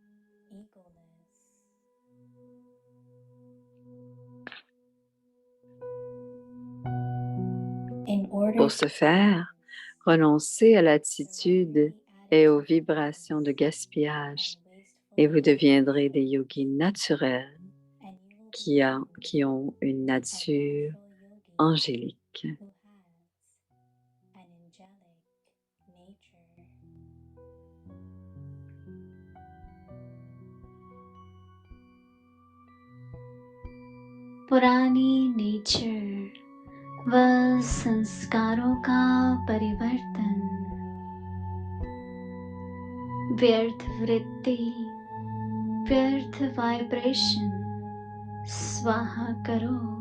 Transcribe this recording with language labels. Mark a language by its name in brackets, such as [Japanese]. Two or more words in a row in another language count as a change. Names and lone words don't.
[French] Pour ce faire, renoncez à l'attitude et aux vibrations de gaspillage et vous deviendrez des yogis naturels qui ont une nature angélique. [Hindi] पुरानी नेचर व संस्कारों का परिवर्तन, व्यर्थ वृत्ति, व्यर्थ वाइब्रेशन स्वाहा करो।